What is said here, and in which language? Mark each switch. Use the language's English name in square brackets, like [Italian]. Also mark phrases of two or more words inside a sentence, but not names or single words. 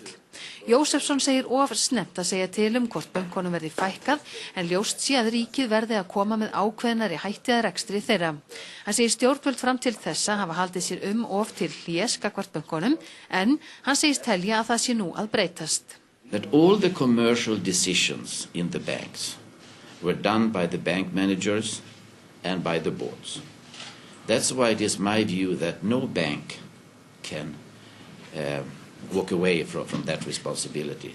[Icelandic] Jósefsson segir of snemmt að segja til hvort bönkunum verði fækkað en ljóst sé að ríkið verði að koma með ákveðnari hætti að rekstri þeirra. Hann segir stjórnvöld fram til þessa hafa haldið sér of til hlés gagnvart bönkunum en hann segist telja að það sé nú að breytast. [English] That all the commercial decisions in the banks were done by the bank managers and by the boards. That's why it is my view that no bank can walk away from that responsibility.